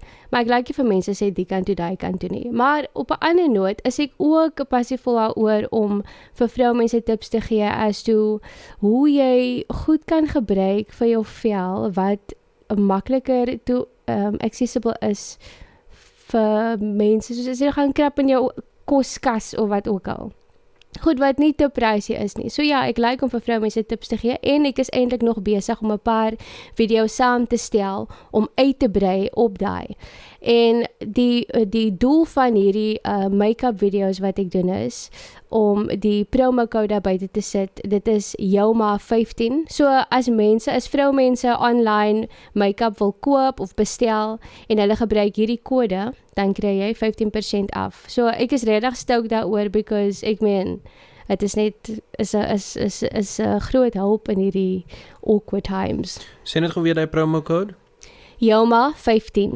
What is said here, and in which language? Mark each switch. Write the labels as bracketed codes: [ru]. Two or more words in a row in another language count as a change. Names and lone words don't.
[af] Maar ek like vir mense sê die kant toe, daai kant toe nie. Maar op 'n ander noot is ek ook passievol daaroor om vir vroumense tips te gee as toe hoe jy goed kan gebruik vir jou vel wat makliker accessible is vir mense, soos as jy gaan krap in jou koskas of wat ook al. Goed wat nie te pricey is nie. So ja, ek like om vir vroumense tips te gee en ek is eintlik nog besig om 'n paar video's saam te stel om uit te brei op daai. En die doel van hierdie make-up video's wat ek doen is om die [en] promo code [af] daar buite te sit. Dit is JOUMA15. So as vroumense [en] online make-up [af] wil koop of bestel en hulle gebruik hierdie kode, dan kry jy 15% af. So ek is regtig stoked daaroor because ek meen dit is net is 'n groot hulp in hierdie [en] awkward times. [af] Sê net gou weer daai [en] promo code. [af] JOUMA15.